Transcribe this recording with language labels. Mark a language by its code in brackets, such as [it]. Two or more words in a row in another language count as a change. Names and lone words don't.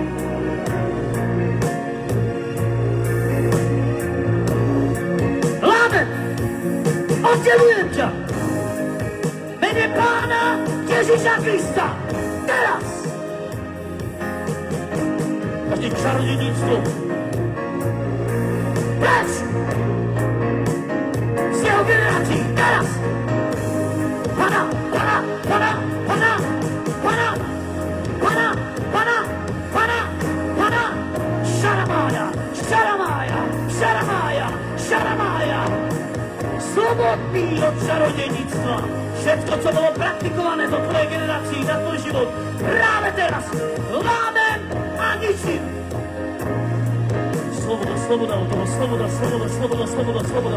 [sk] Lámen, oddelujem ťa. Mene Pána Ježiša Krista. Teraz. Každé čarodejníctvo. Preč. Z jeho generácií. Teraz. Pana, Pana, Pana, Pana, Pana, Pana, Pana, Pana, Pana, Šaramája, Šaramája, Šaramája, Šaramája. Slobodný od čarodejníctva. Všetko, čo bolo praktikované do tvojej generácii, na tvoj život, práve teraz lámem a ničím. Sloboda, sloboda od toho, sloboda, sloboda, sloboda, sloboda, sloboda.